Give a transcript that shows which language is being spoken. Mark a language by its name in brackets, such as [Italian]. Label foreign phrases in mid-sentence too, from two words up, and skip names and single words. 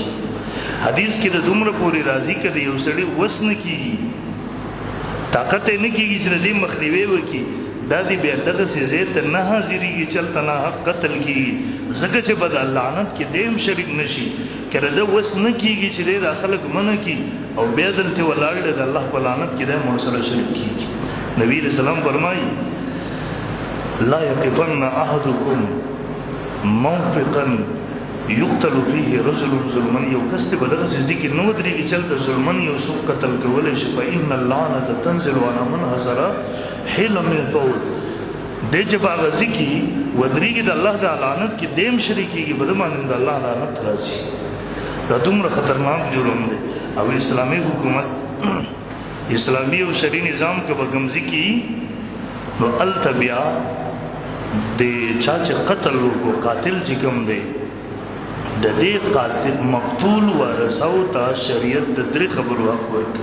[Pashto] حدیث کې د دومره پورې راځي که د یو سړي وس نه کېږي، طاقت یې نه کېږي چې د دې مخنیوی وکړي، دا دې بیا دغسې ځای ته نه حاضرېږي چې هلته ناحق قتل کېږي ځکه چې به د لعنت کې دی هم شریک نه شي. که د ده وس نه کېږي چې دی دا خلک منع کړي او بیا دلته ولاړ دی د الله په لعنت کې دی هم ورسره شریک کېږي. [Arabic] نبي علیه السلام فرمایي لا يقفن احدكم موفقا یقتل فيه رجل ظلما، [Pashto] یو کس ته به دغسې ذکر نه ودرېږي چې هلته ظلما یو څوک قتل کولی شي. [Arabic] فإن اللعنة تنزل على من حضر حیل من فول، [Pashto] دی چې په هغه ځای کې ودرېږي د الله د لعنت کې دی هم شریکېږي، په ده باندې د الله لعنت راځي. دا دومره خطرناک جرم دی. او اسلامي حکومت اسلامي او شرعي نظام که به کوم ځای کې نو هلته بیا د چا چې قتل وکړو قاتل چې کوم دی د دې قاتل مقتول ورثو ته شریعت د درې خبرو حق ورکوي.